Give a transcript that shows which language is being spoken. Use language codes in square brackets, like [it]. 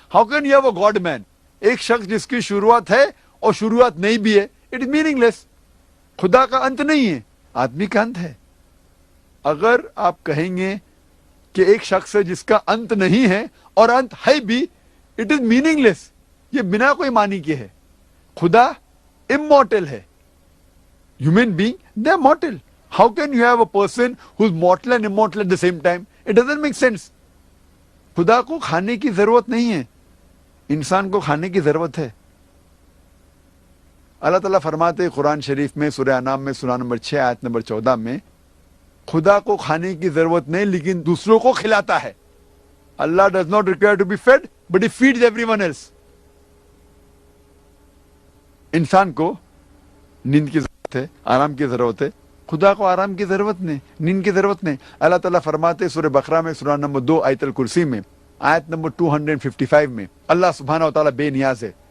[en] How can you have a god man? [ur] ایک شخص جس کی شروعات ہے اور شروعات نہیں بھی ہے، [en] It is meaningless. [ur] خدا کا انت نہیں ہے، آدمی کا انت ہے. اگر آپ کہیں گے کہ ایک شخص ہے جس کا انت نہیں ہے اور انت ہے بھی، [en] It is meaningless. [ur] یہ بنا کوئی معنی کے ہے. خدا immortal ہے. [en] Human being, they are mortal. How can you have a person who's mortal and immortal at the same time? It doesn't make sense. [ur] خدا کو کھانے کی ضرورت نہیں ہے، انسان کو کھانے کی ضرورت ہے. اللہ تعالیٰ فرماتے قرآن شریف میں سورہ انعام میں سورہ نمبر 6 آیت نمبر 14 میں، خدا کو کھانے کی ضرورت نہیں لیکن دوسروں کو کھلاتا ہے. [en] Allah does not require to be fed but he feeds everyone else. [ur] انسان کو نیند کی ضرورت ہے، آرام کی ضرورت ہے. خدا کو آرام کی ضرورت نہیں، نیند کی ضرورت نہیں. اللہ تعالیٰ فرماتے سورہ بقرہ میں سورہ نمبر 2 آیت الکرسی میں آیت نمبر 255 میں، اللہ سبحانہ و تعالیٰ بے نیاز ہے.